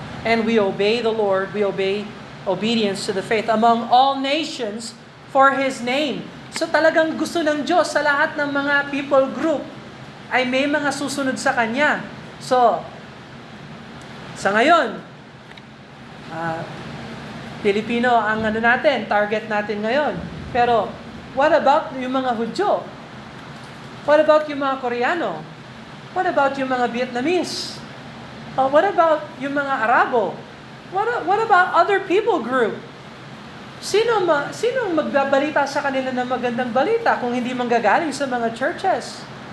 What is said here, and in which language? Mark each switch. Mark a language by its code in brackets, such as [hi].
[en] And we obey the Lord, we obey obedience to the faith among all nations for His name. [tl] So talagang gusto ng Diyos sa lahat ng mga people group ay may mga susunod sa Kanya. So, sa ngayon, Pilipino ang target natin ngayon. Pero, [en] what about [tl] yung mga Hudyo? [en] What about [tl] yung mga Koreano? [en] What about [tl] yung mga Vietnamese? What about yung mga Arabo? [en] What about other people group? [tl] Sinong magbabalita sa kanila ng magandang balita kung hindi manggagaling sa mga churches?